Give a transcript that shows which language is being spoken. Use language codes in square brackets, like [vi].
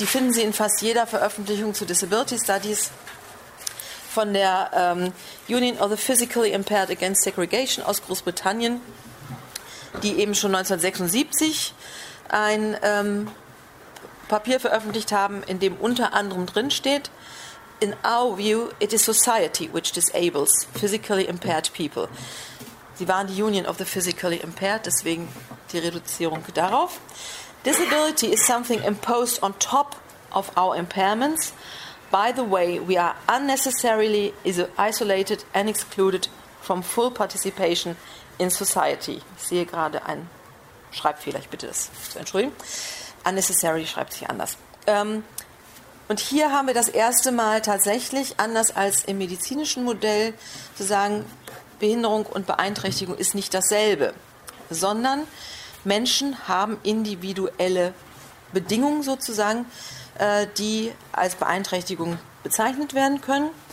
[de] Die finden Sie in fast jeder Veröffentlichung zu Disability Studies von der Union of the Physically Impaired Against Segregation aus Großbritannien, die eben schon 1976 ein Papier veröffentlicht haben, in dem unter anderem drin steht: [en] In our view, it is society which disables physically impaired people. [de] Sie waren die Union of the Physically Impaired, deswegen die Reduzierung darauf. [en] Disability is something imposed on top of our impairments. By the way, we are unnecessarily isolated and excluded from full participation in society. [de] Ich sehe gerade einen Schreibfehler, ich bitte das zu entschuldigen. Unnecessary schreibt sich anders. Und hier haben wir das erste Mal tatsächlich, anders als im medizinischen Modell, zu sagen, Behinderung und Beeinträchtigung ist nicht dasselbe, sondern Menschen haben individuelle Bedingungen sozusagen, die als Beeinträchtigung bezeichnet werden können.